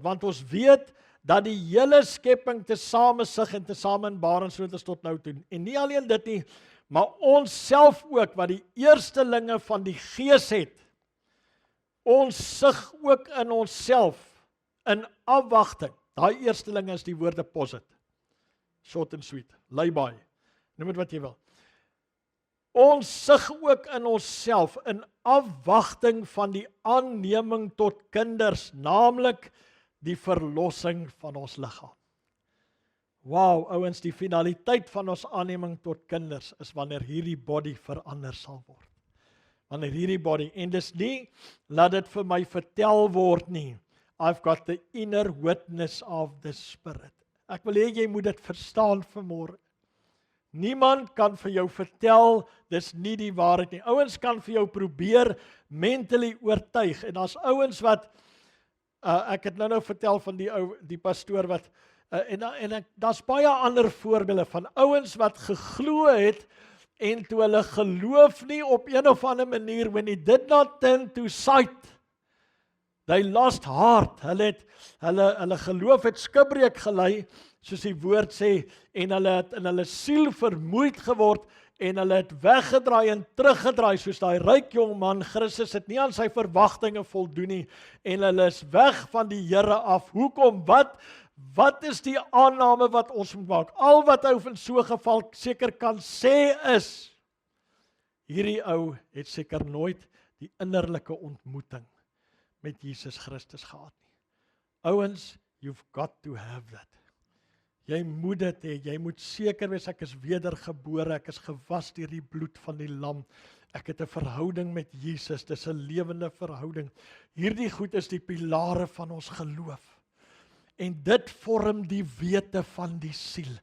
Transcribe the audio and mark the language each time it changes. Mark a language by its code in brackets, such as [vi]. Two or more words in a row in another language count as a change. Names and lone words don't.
[af] Want ons weet dat die hele skepping tesame sug en tesame in barensnood is tot nou toe. En nie alleen dit nie, maar ons self ook, wat die eerstelinge van die Gees het, ons sug ook in onsself in afwagting. Daai eerstelinge is die woord deposit. [en] Short and sweet, lay by. [af] Noem dit wat jy wil. Ons sug ook in onsself in afwagting van die aanneming tot kinders, naamlik die verlossing van ons liggaam. Wow, ouens, die finaliteit van ons aanneming tot kinders is wanneer hierdie body verander sal word. Wanneer hierdie body, en dis nie, laat dit vir my vertel word nie. [en] I've got the inner witness of the Spirit. [af] Ek wil hê jy moet dit verstaan vanmôre. Niemand kan vir jou vertel, dis nie die waarheid nie. Ouens kan vir jou probeer mentally oortuig. En daar's ouens wat, ek het nou vertel van die pastoor wat, en daar's baie ander voorbeelde van ouens wat geglo het, en toe hulle geloof nie op een of ander manier, [en] when he did not turn to sight, they lost heart. [af] Hulle geloof het skibreek gelei, soos die woord sê, en hulle het in hulle siel vermoeid geword, en hulle het weggedraai en teruggedraai, soos daai ryk jong man, Christus het nie aan sy verwagtinge voldoen nie, en hulle is weg van die Here af. Hoekom? Wat is die aanname wat ons moet maak? Al wat ou in so 'n geval seker kan sê is, hierdie ou het seker nooit die innerlike ontmoeting met Jesus Christus gehad nie. Ouens, [en] you've got to have that. [af] Jy moet dit hê, jy moet seker wees, ek is wedergebore, ek is gewas deur die bloed van die lam. Ek het 'n verhouding met Jesus, dis 'n lewende verhouding. Hierdie goed is die pilare van ons geloof. En dit vorm die wete van die siel.